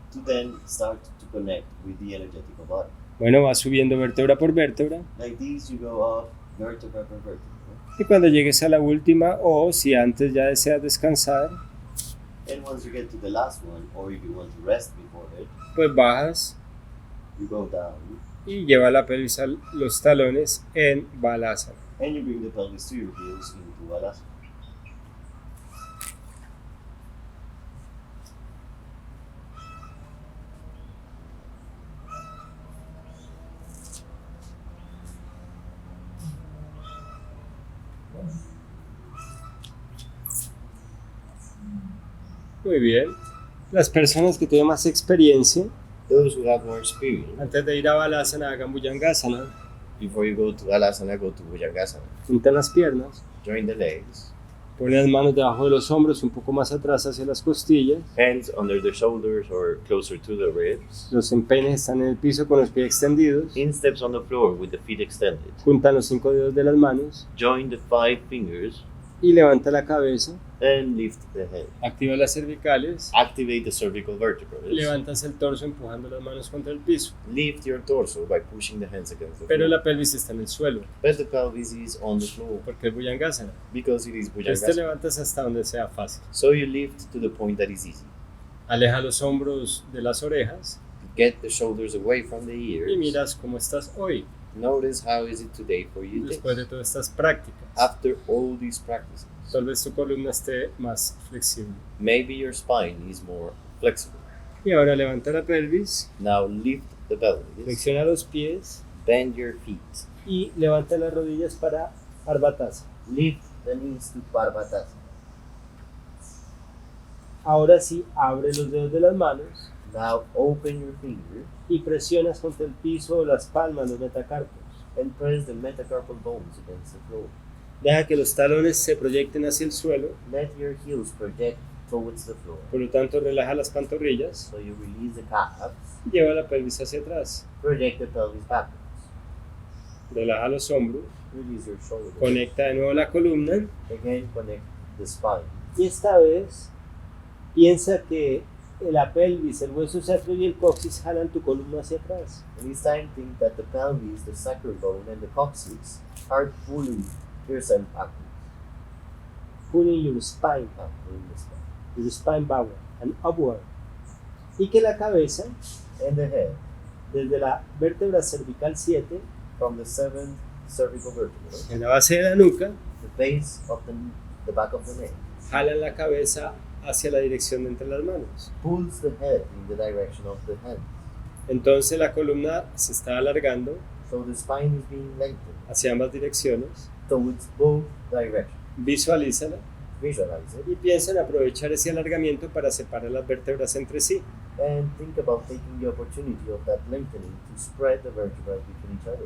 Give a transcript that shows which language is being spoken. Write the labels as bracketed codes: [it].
[en] to then start to connect with the energetical body. [es] Bueno, va subiendo vértebra por vértebra [en] Like this, you go up vertebra per vertebra. [es] Y cuando llegues a la última, o si antes ya deseas descansar, [en] And once you get to the last one, or if you want to rest before it, [es] pues bajas [en] you go down [es] y lleva la pelvis a los talones en balasana. [en] and you bring the pelvis to your heels into balasana. [es] Muy bien. Las personas que tienen más experiencia, [en] Those who have more experience, [es] antes de ir a balasana, hagan bhujangasana. [en] before you go to balasana, go to bhujangasana. [es] Juntan las piernas, [en] Join the legs, [es] ponen las manos debajo de los hombros, un poco más atrás hacia las costillas. [en] hands under the shoulders or closer to the ribs. [es] Los empeines están en el piso con los pies extendidos. [en] Insteps on the floor with the feet extended. [es] Juntan los 5 dedos de las manos [en] Join the 5 fingers [es] y levanta la cabeza. [en] and lift the head. [es] Activa las cervicales. [en] Activate the cervical vertebrae. [es] Levantas el torso empujando las manos contra el piso. [en] Lift your torso by pushing the hands against the [es] Pero [en] floor. [es] la pelvis está en el suelo, [en] But the pelvis is on the floor [es] porque es bhujangasana. [en] because it is [es] Este [en] bhujangasana. [es] levantas hasta donde sea fácil. [en] So you lift to the point that is easy. [es] Aleja los hombros de las orejas [en] Get the shoulders away from the ears. [es] y miras cómo estás hoy, [en] Notice how is it today for you. [es] después de todas estas prácticas. [en] After all these practices, [es] Tal vez tu columna esté más flexible. [en] maybe your spine is more flexible. [es] Y ahora levanta la pelvis, [en] Now lift the pelvis, [es] flexiona los pies [en] bend your feet, [es] y levanta las rodillas para parvatasana. [en] lift the knees to parvatasana. [es] Ahora sí, abre los dedos de las manos [en] Now open your fingers [es] y presionas contra el piso o las palmas, los metacarpos. [en] and press the metacarpal bones against the floor. [es] Deja que los talones se proyecten hacia el suelo, [en] Let your heels project towards the floor. [es] por lo tanto relaja las pantorrillas [en] So you release the calves, [es] y lleva la pelvis hacia atrás. [en] project the pelvis backwards. [es] Relaja los hombros, [en] Release your shoulders. [es] conecta de nuevo la columna [en] Again, connect the spine. [es] y esta vez piensa que la pelvis, el hueso sacro y el coxis jalan tu columna hacia atrás. [en] And this time think that the pelvis, the sacral bone, and the coccyx are pulling yourself backwards. Pulling your spine up, Pulling the spine. your spine backward and upward. [es] Y que la cabeza, [en] And the head [es] desde la vértebra cervical 7, [en] from the 7th cervical vertebra, [es] en la base de la nuca, [en] the base of the back of the neck, [es] jalan la cabeza hacia la dirección de entre las manos. [en] pulls the head in the direction of the hand. [es] Entonces la columna se está alargando [en] So the spine is being lengthened [es] hacia ambas direcciones. [en] towards both directions. [es] Visualízala [en] Visualize it [es] y piensa en aprovechar ese alargamiento para separar las vértebras entre sí. [en] and think about taking the opportunity of that lengthening to spread the vertebrae between each other.